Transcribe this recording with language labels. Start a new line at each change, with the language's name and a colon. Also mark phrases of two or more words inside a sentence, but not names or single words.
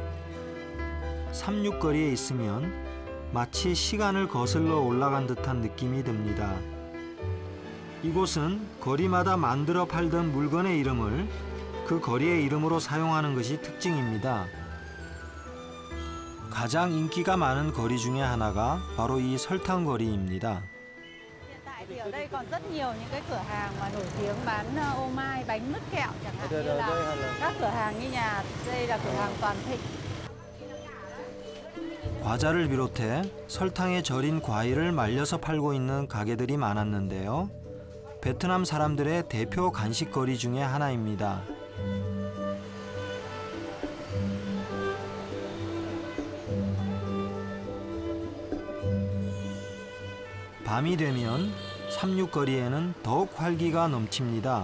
Korean: 삼육거리에 있으면 마치 시간을 거슬러 올라간 듯한 느낌이 듭니다. 이곳은 거리마다 만들어 팔던 물건의 이름을 그 거리의 이름으로 사용하는 것이 특징입니다. 가장 인기가 많은 거리 중에 하나가 바로 이 설탕거리입니다.
Vietnamese: Thì ở đây còn rất nhiều những cái cửa hàng mà nổi tiếng bán ô mai, bánh mứt kẹo chẳng hạn như là các cửa hàng như nhà đây là cửa hàng Toàn Thịnh.
Korean: 과자를 비롯해 설탕에 절인 과일을 말려서 팔고 있는 가게들이 많았는데요. 베트남 사람들의 대표 간식거리 중에 하나입니다. 밤이 되면 삼육거리에는 더욱 활기가 넘칩니다.